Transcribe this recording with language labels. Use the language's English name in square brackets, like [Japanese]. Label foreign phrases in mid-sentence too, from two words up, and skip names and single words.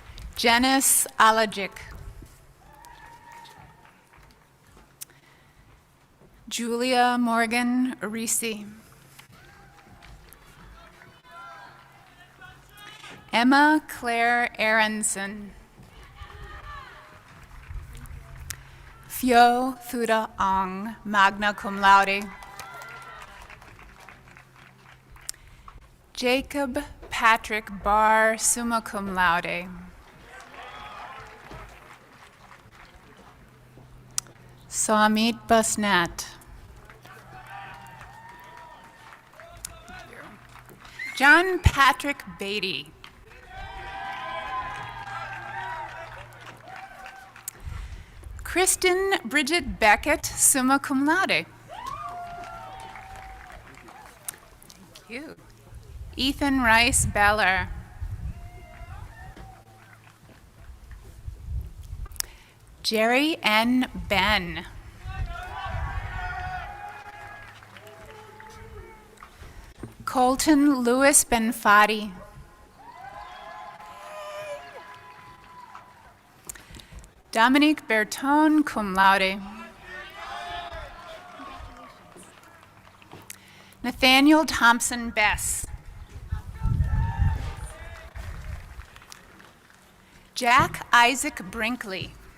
[English] Janice Alajic. Julia Morgan Arisi. Emma Claire Aronson. Phyo Thuda Ong, [Latin] magna cum laude. [English] Jacob Patrick Barr, [Latin] summa cum laude. [English] Samit Basnat. John Patrick Beatty. Kristen Bridget Beckett, [Latin] summa cum laude. [English] Thank you. Ethan Rice Beller. Jerry N. Ben. Colton Lewis Benfadi. Dominique Bertone, [Latin] cum laude. [English] Nathaniel Thompson Bess. Jack Isaac Brinkley.